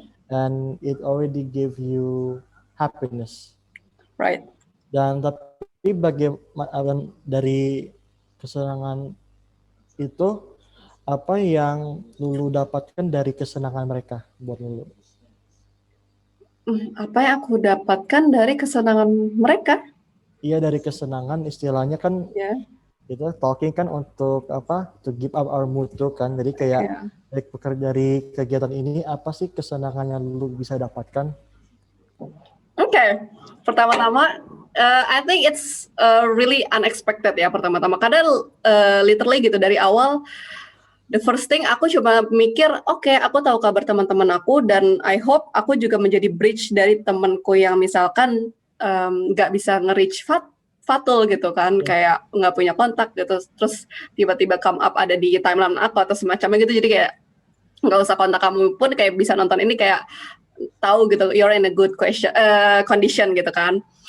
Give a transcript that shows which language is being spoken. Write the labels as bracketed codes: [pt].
[en] And it already gave you happiness. Right. [id] Dan tapi bagaimana dari kesenangan itu, apa yang Lulu dapatkan dari kesenangan mereka buat Lulu? Apa yang aku dapatkan dari kesenangan mereka? Iya, dari kesenangan, istilahnya kan itu talking kan untuk to give up our mood tuh kan. Jadi kayak dari kegiatan ini, apa sih kesenangan yang Lulu bisa dapatkan? Pertama-tama [en] I think it's really unexpected [id] ya pertama-tama. Karena literally gitu dari awal, [en] the first thing [id] aku cuma mikir, aku tahu kabar teman-teman aku, dan [en] I hope [id] aku juga menjadi bridge dari temanku yang misalkan nggak bisa nge-reach Fatul gitu kan, kayak nggak punya kontak gitu, terus tiba-tiba [en] come up [id] ada di timeline aku atau semacamnya gitu, jadi kayak nggak usah kontak kamu pun kayak bisa nonton ini, kayak tahu gitu [en] you're in a good condition [id] gitu kan.